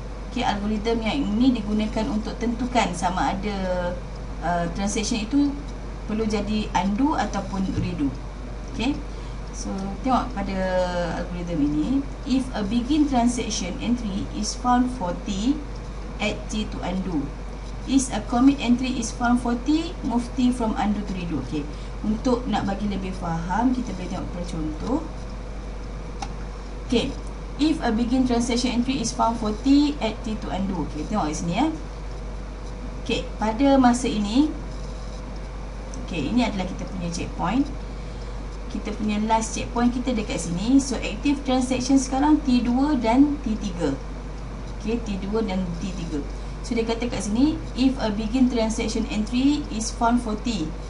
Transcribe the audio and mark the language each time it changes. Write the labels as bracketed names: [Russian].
[Malay] Okay, algoritma yang ini digunakan untuk tentukan sama ada transaction itu perlu jadi undo ataupun redo. [English] Okay, so [Malay] tengok pada algoritma ini, [English] if a begin transaction entry is found for T, add T to undo. Is a commit entry is found for T, move T from undo to redo. [Malay] Okay, untuk nak bagi lebih faham, kita boleh tengok pada contoh. [English] Okay, if a begin transaction entry is found for T, add T to undo. [Malay] Okay, tengok di sini ya. Okay, pada masa ini, okay, ini adalah kita punya checkpoint. Kita punya last checkpoint kita dekat sini. So active transaction sekarang T2 dan T3. [English] Okay, [Malay] T2 dan T3. So dia kata kat sini, [English] if a begin transaction entry is found for T.